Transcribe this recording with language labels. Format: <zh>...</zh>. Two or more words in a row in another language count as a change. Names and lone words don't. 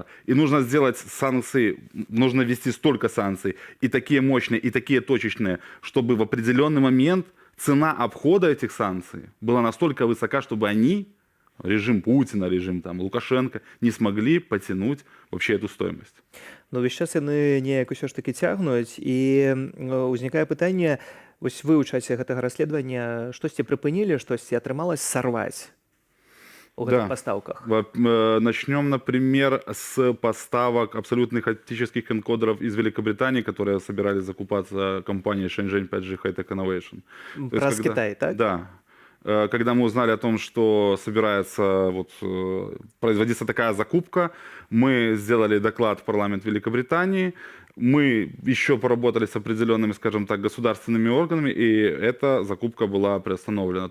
<ru>И нужно сделать санкции, нужно ввести столько санкций, и такие мощные, и такие точечные, чтобы в определенный момент цена обхода этих санкций была настолько высока, чтобы они, режим Путина, режим там Лукашенко, не смогли потянуть вообще эту стоимость.</ru> <be>Ну, весь час яны неяк усё ж такі цягнуць, і ўзнікае пытанне, вось вы ў часе гэтага расследавання штосьці прыпынілі, штосьці атрымалось сарваць у гэтых пастаўках?</be> <ru>Начнем, например, с поставок абсолютных оптических энкодеров из Великобритании, которые собирались закупаться компанией Shenzhen 5G High-Tech Innovation.</ru> <be>Праз Китай, так?</be> <ru>Да. Когда мы узнали о том, что собирается вот, производиться такая закупка, мы сделали доклад в парламент Великобритании, мы еще поработали с определенными, скажем так, государственными органами, и эта закупка была приостановлена.</ru>